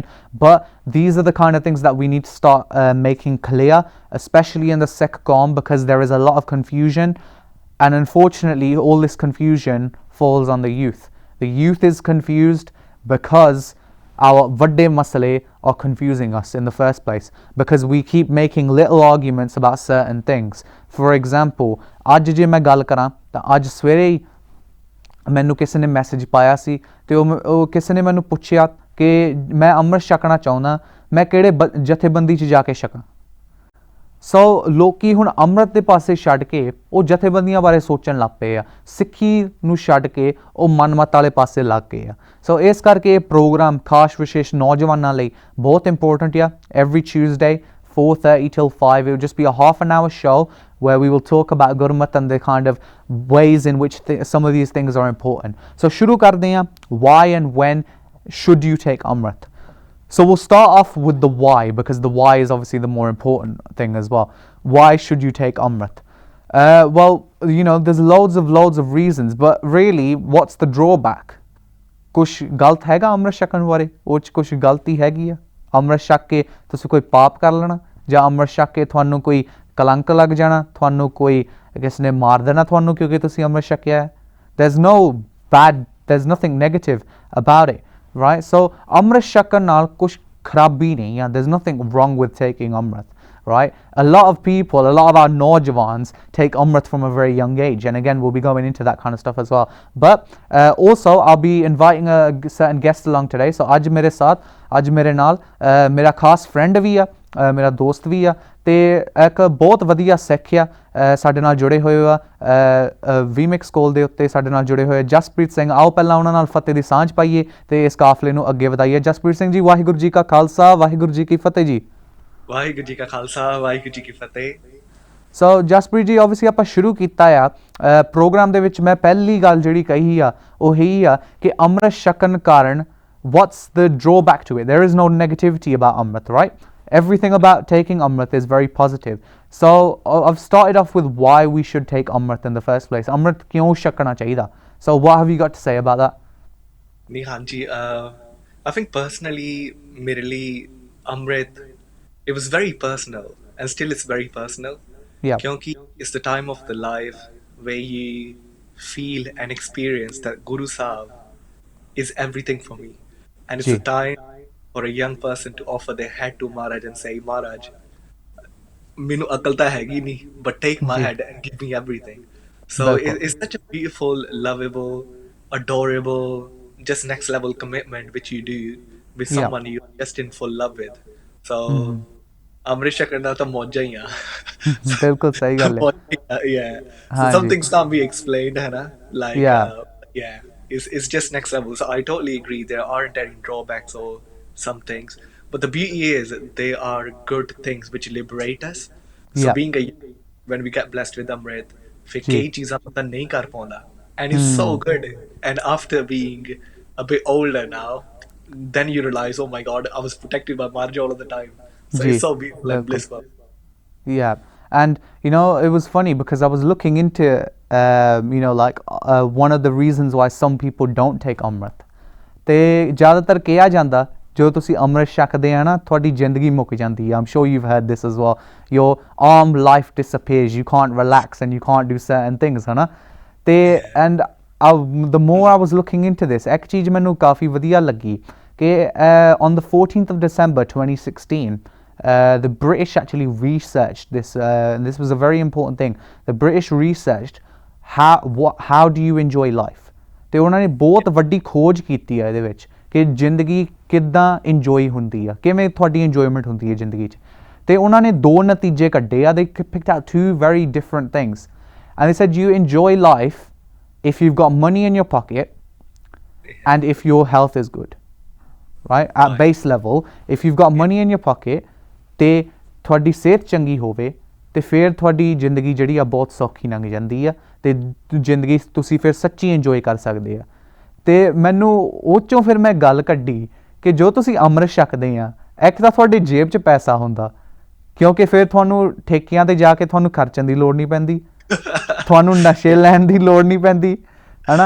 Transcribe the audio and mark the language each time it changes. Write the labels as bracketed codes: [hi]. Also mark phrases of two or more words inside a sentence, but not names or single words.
[en] But these are the kind of things that we need to start making clear, especially in the Sikh Qawm, because there is a lot of confusion. And unfortunately, all this confusion falls on the youth. The youth is confused because our [pa] ਵੱਡੇ ਮਸਲੇ [en] are confusing us in the first place, because we keep making little arguments about certain things. For example, [pa] ਅੱਜ ਜੇ ਮੈਂ ਗੱਲ ਕਰਾਂ ਤਾਂ ਅੱਜ ਸਵੇਰੇ ਹੀ ਮੈਨੂੰ ਕਿਸੇ ਨੇ ਮੈਸੇਜ ਪਾਇਆ ਸੀ ਅਤੇ ਉਹ ਕਿਸੇ ਨੇ ਮੈਨੂੰ ਪੁੱਛਿਆ ਕਿ ਮੈਂ ਅੰਮ੍ਰਿਤ ਛਕਣਾ ਚਾਹੁੰਦਾ, ਮੈਂ ਕਿਹੜੇ ਜਥੇਬੰਦੀ 'ਚ ਜਾ ਕੇ ਛਕਾਂ। ਸੋ ਲੋਕੀ ਹੁਣ ਅੰਮ੍ਰਿਤ ਦੇ ਪਾਸੇ ਛੱਡ ਕੇ ਉਹ ਜਥੇਬੰਦੀਆਂ ਬਾਰੇ ਸੋਚਣ ਲੱਗ ਪਏ ਆ, ਸਿੱਖੀ ਨੂੰ ਛੱਡ ਕੇ ਉਹ ਮਨਮਤ ਵਾਲੇ ਪਾਸੇ ਲੱਗ ਗਏ ਆ। ਸੋ ਇਸ ਕਰਕੇ ਇਹ ਪ੍ਰੋਗਰਾਮ ਖਾਸ ਵਿਸ਼ੇਸ਼ ਨੌਜਵਾਨਾਂ ਲਈ ਬਹੁਤ ਇੰਪੋਰਟੈਂਟ ਆ। [en] Every Tuesday 4:30 till 5 it will just be a half an hour show where we will talk about Gurmat and the kind of ways in which some of these things are important. [pa] So ਸ਼ੁਰੂ ਕਰਦੇ ਹਾਂ, [en] why and when should you take Amrit? So we'll start off with the why, because the why is obviously the more important thing as well. Why should you take Amrit? Well, there's loads of reasons, but really, what's the drawback? [pa] ਕੁਛ ਗਲਤ ਹੈਗਾ ਅੰਮ੍ਰਿਤ ਛਕਣ ਬਾਰੇ? ਉਹ 'ਚ ਕੁਛ ਗਲਤੀ ਹੈਗੀ ਆ? ਅੰਮ੍ਰਿਤ ਛਕ ਕੇ ਤੁਸੀਂ ਕੋਈ ਪਾਪ ਕਰ ਲੈਣਾ ਜਾਂ ਅੰਮ੍ਰਿਤ ਛਕ ਕੇ ਤੁਹਾਨੂੰ ਕੋਈ ਕਲੰਕ ਲੱਗ ਜਾਣਾ, ਤੁਹਾਨੂੰ ਕੋਈ ਕਿਸ ਨੇ ਮਾਰ ਦੇਣਾ ਤੁਹਾਨੂੰ ਕਿਉਂਕਿ ਤੁਸੀਂ ਅੰਮ੍ਰਿਤ ਛਕਿਆ ਹੈ। [en] there's nothing negative about it, right? [pa] So ਅੰਮ੍ਰਿਤ ਛਕਣ ਨਾਲ ਕੁਛ ਖਰਾਬੀ ਨਹੀਂ ਆ, [en] there's nothing wrong with taking ਅੰਮ੍ਰਿਤ, right? A lot of people, a lot of our naujawans take Amrit from a very young age, and again we'll be going into that kind of stuff as well. But also I'll be inviting a certain guest along today. [pa] So ਅੱਜ ਮੇਰੇ ਸਾਥ, ਅੱਜ ਮੇਰੇ ਨਾਲ ਮੇਰਾ ਖਾਸ ਫਰੈਂਡ ਵੀ ਆ, ਮੇਰਾ ਦੋਸਤ ਵੀ ਆ, ਤੇ ਇੱਕ ਬਹੁਤ ਵਧੀਆ ਸਿੱਖ ਆ ਸਾਡੇ ਨਾਲ ਜੁੜੇ ਹੋਏ ਆ ਵੀਮਿਕਸ ਕੋਲ ਦੇ ਉੱਤੇ ਸਾਡੇ ਨਾਲ ਜੁੜੇ ਹੋਏ ਜਸਪ੍ਰੀਤ ਸਿੰਘ। ਆਓ ਪਹਿਲਾਂ ਉਹਨਾਂ ਨਾਲ ਫਤਿਹ ਦੀ ਸਾਂਝ ਪਾਈਏ ਤੇ ਇਸ ਕਾਫਲੇ ਨੂੰ ਅੱਗੇ ਵਧਾਈਏ। ਜਸਪ੍ਰੀਤ ਸਿੰਘ ਜੀ, ਵਾਹਿਗੁਰੂ ਜੀ ਕਾ ਖਾਲਸਾ, ਵਾਹਿਗੁਰੂ ਜੀ ਕੀ ਫਤਿਹ ਜੀ। ਵਾਹਿਗੁਰੂ ਜੀ ਕਾ ਖਾਲਸਾ, ਵਾਹਿਗੁਰੂ ਜੀ ਕੀ ਫਤਿਹ। ਸੋ ਜਸਪ੍ਰੀਤ ਜੀ, ਆਬਵੀਅਸਲੀ ਆਪਾਂ ਸ਼ੁਰੂ ਕੀਤਾ ਆ ਪ੍ਰੋਗਰਾਮ ਦੇ ਵਿੱਚ ਮੈਂ ਪਹਿਲੀ ਗੱਲ ਜਿਹੜੀ ਕਹੀ ਆ ਉਹ ਇਹੀ ਆ ਕਿ ਅੰਮ੍ਰਿਤ ਛਕਣ ਕਾਰਨ [en] what's the drawback to it? There is no negativity about Amrit, right? Everything about taking Amrit is very positive. So I've started off with why we should take Amrit in the first place. [pa] ਅੰਮ੍ਰਿਤ ਕਿਉਂ ਛਕਣਾ ਚਾਹੀਏ? [en] So what have you got to say about that? [pa] ਨਹੀਂ ਹਾਂਜੀ, [en] I think personally [pa] ਮੇਰੇ ਲਈ [en] Amrit, it was very personal and still it's very personal. Yeah. ਕਿਉਂਕਿ it's the time of the life where you feel and experience that Guru Sahib is everything for me, and it's Ji. a time for a young person to offer their head to Maharaj and say, [pa] Maharaj, ਮੈਨੂੰ ਅਕਲ ਤਾਂ ਹੈਗੀ ਨਹੀਂ, [en] but take my Ji. head and give me everything. So Bilkul. it's such a beautiful, lovable, adorable, just next level commitment which you do with Yeah. someone you're just in full love with. [pa] So ਅੰਮ੍ਰਿਤ ਛਕਣ ਦਾ ਤਾਂ ਮੌਜਾਂ ਹੀ ਆ। ਬਿਲਕੁਲ ਸਹੀ ਗੱਲ ਹੈ। [en] Yeah. So ਹਾਂਜੀ। some things can't be explained, [pa] ਹੈ ਨਾ? [en] Like, Yeah. yeah, it's just next level. So I totally agree. There aren't any drawbacks or some things, but the beauty is they are good things which liberate us. So Yeah. being when we get blessed with Amrit, फिर जी। [pa] ਕਈ ਚੀਜ਼ਾਂ ਪਤਾ ਨਹੀਂ ਕਰ ਪਾਉਂਦਾ, [en] and it's so good. And after being a bit older now, then you realize, oh my God, I was protected by Marja all of the time. So जी, it's so beautiful and बिल्कुल। blissful. Yeah, and you know it was funny because I was looking into you know like one of the reasons why some people don't take Amrit. [pa] ਤੇ ਜ਼ਿਆਦਾਤਰ ਕਿਹਾ ਜਾਂਦਾ ਜੋ ਤੁਸੀਂ ਅੰਮ੍ਰਿਤ ਛਕਦੇ ਆ ਨਾ ਤੁਹਾਡੀ ਜ਼ਿੰਦਗੀ ਮੁੱਕ ਜਾਂਦੀ ਆ। [en] I'm sure you've heard this as well. Your arm life disappears, you can't relax and you can't do certain things, ਹਨਾ। ਤੇ and the more I was looking into this, [pa] ਇੱਕ ਚੀਜ਼ ਮੈਨੂੰ ਕਾਫੀ ਵਧੀਆ ਲੱਗੀ ਕਿ [en] on the 14th of December 2016 the British actually researched this, and this was a very important thing. The British researched how do you enjoy life, [pa] ਤੇ ਉਹਨਾਂ ਨੇ ਬਹੁਤ ਵੱਡੀ ਖੋਜ ਕੀਤੀ ਹੈ ਇਹਦੇ ਵਿੱਚ ਕਿ ਜ਼ਿੰਦਗੀ ਕਿੱਦਾਂ ਇੰਜੋਏ ਹੁੰਦੀ ਆ, ਕਿਵੇਂ ਤੁਹਾਡੀ ਇੰਜੋਇਮੈਂਟ ਹੁੰਦੀ ਹੈ ਜ਼ਿੰਦਗੀ 'ਚ। ਤੇ ਉਹਨਾਂ ਨੇ ਦੋ ਨਤੀਜੇ ਕੱਢੇ ਆ। They picked out two very different things and they said you enjoy life if you've got money in your pocket and if your health is good, right? [en] At base level, if you've got money in your pocket [pa] ਤੇ ਤੁਹਾਡੀ ਸਿਹਤ ਚੰਗੀ ਹੋਵੇ ਤੇ ਫਿਰ ਤੁਹਾਡੀ ਜ਼ਿੰਦਗੀ ਜਿਹੜੀ ਆ ਬਹੁਤ ਸੌਖੀ ਲੰਘ ਜਾਂਦੀ ਆ ਤੇ ਜ਼ਿੰਦਗੀ ਤੁਸੀਂ ਫਿਰ ਸੱਚੀ ਇੰਜੋਏ ਕਰ ਸਕਦੇ ਆ। ਤੇ ਮੈਨੂੰ ਉਹ 'ਚੋਂ ਫਿਰ ਮੈਂ ਗੱਲ ਕੱਢੀ ਕਿ ਜੋ ਤੁਸੀਂ ਅੰਮ੍ਰਿਤ ਛਕਦੇ ਆ, ਇੱਕ ਤਾਂ ਤੁਹਾਡੀ ਜੇਬ 'ਚ ਪੈਸਾ ਹੁੰਦਾ ਕਿਉਂਕਿ ਫਿਰ ਤੁਹਾਨੂੰ ਠੇਕਿਆਂ ਤੇ ਜਾ ਕੇ ਤੁਹਾਨੂੰ ਖਰਚਣ ਦੀ ਲੋੜ ਨਹੀਂ ਪੈਂਦੀ, ਤੁਹਾਨੂੰ ਨਸ਼ੇ ਲੈਣ ਦੀ ਲੋੜ ਨਹੀਂ ਪੈਂਦੀ, ਹਨਾ।